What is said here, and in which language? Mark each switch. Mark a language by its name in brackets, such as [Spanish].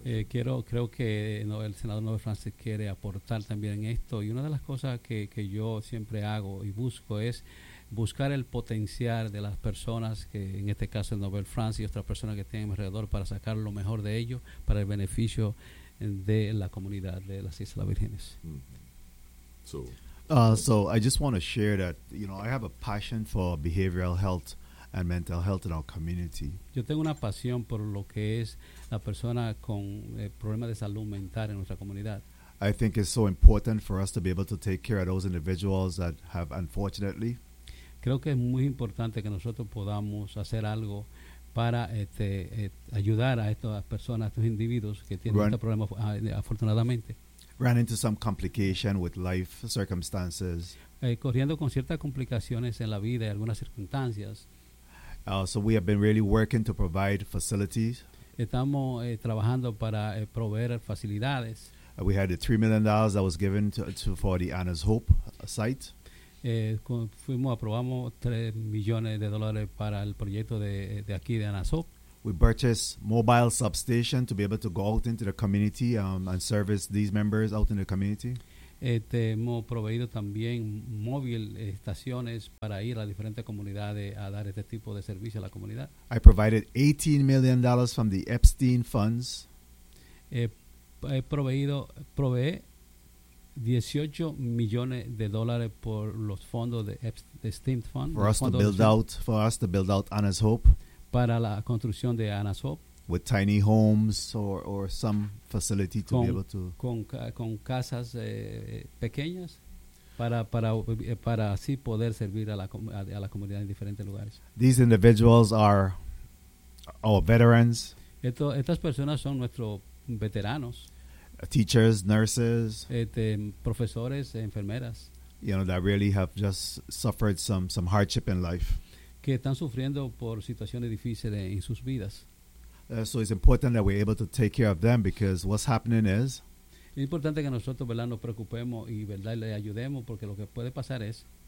[Spanish] Creo que el senador Noel Francis quiere aportar también en esto, y una de las cosas que yo siempre hago y busco es buscar el potencial de las personas, que en este caso el Noel Francis y otras personas que tienen alrededor, para sacar lo mejor de ellos para el beneficio de la comunidad de las Islas Vírgenes. [English] So I just want to share that, you know, I have a passion for behavioral health and mental health in our community. [Spanish] Yo tengo una pasión por lo que es la persona con problemas de salud mental en nuestra comunidad. [English] I think it's so important for us to be able to take care of those individuals that have, unfortunately. [Spanish] Creo que es muy importante que nosotros podamos hacer algo para ayudar a estas personas, a estos individuos que tienen estos problemas, afortunadamente. [English] Ran into some complication with life circumstances. [Spanish] Corriendo con ciertas complicaciones en la vida y algunas circunstancias. [English] So we have been really working to provide facilities. [Spanish] Estamos trabajando para proveer facilidades. [English] We had the $3 million that was given to for the Anna's Hope site. [Spanish] Aprobamos $3 million para el proyecto de aquí de Anna's Hope. [English] We purchased mobile substation to be able to go out into the community and service these members out in the community. [Spanish] Hemos proveído también móvil estaciones para ir a diferentes comunidades a dar este tipo de servicio a la comunidad. [English] I provided $18 million from the Epstein funds. [Spanish] Proveí 18 millones de dólares por los fondos de Epstein Fund. [English] For us to build out Anna's Hope. [Spanish] Para la construcción de Anna's Hope. [English] With tiny homes or some facility to be able to [Spanish] con casas pequeñas para así poder servir a la comunidad en diferentes lugares. [English] These individuals are our veterans. [Spanish] Estas personas son nuestros veteranos. [English] Teachers, nurses. [Spanish] Profesores, enfermeras. [English] You know, that really have just suffered some hardship in life. [Spanish] Que están sufriendo por situaciones difíciles en sus vidas. [English] So it's important that we're able to take care of them, because what's happening is. [Spanish] Es importante que nosotros, ¿verdad?, nos preocupemos y, ¿verdad?, le ayudemos, porque lo que puede pasar es.